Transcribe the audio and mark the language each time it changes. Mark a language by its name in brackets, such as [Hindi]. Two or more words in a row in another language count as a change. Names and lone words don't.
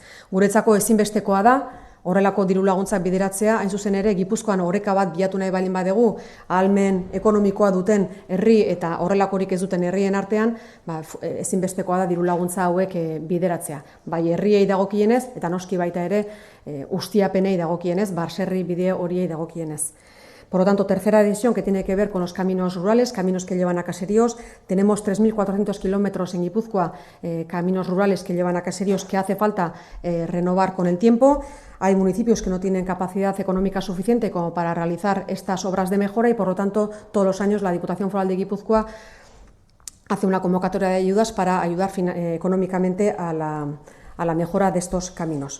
[Basque] Guretzako ezinbestekoa da, horrelako diru laguntzak bideratzea, hain zuzen ere Gipuzkoan oreka bat bilatu nahi balin badegu, ahalmen ekonomikoa duten herri eta horrelakorik ez duten herrien artean, ezinbestekoa da diru laguntza hauek bideratzea. Bai herriei dagokienez eta noski baita ere ustiapenei dagokienez, baserri bide horiei dagokienez. [Spanish] Por lo tanto, tercera decisión que tiene que ver con los caminos rurales, caminos que llevan a caseríos. Tenemos 3.400 kilómetros en Guipúzcoa, caminos rurales que llevan a caseríos que hace falta renovar con el tiempo. Hay municipios que no tienen capacidad económica suficiente como para realizar estas obras de mejora y, por lo tanto, todos los años la Diputación Foral de Guipúzcoa hace una convocatoria de ayudas para ayudar económicamente a la mejora de estos caminos.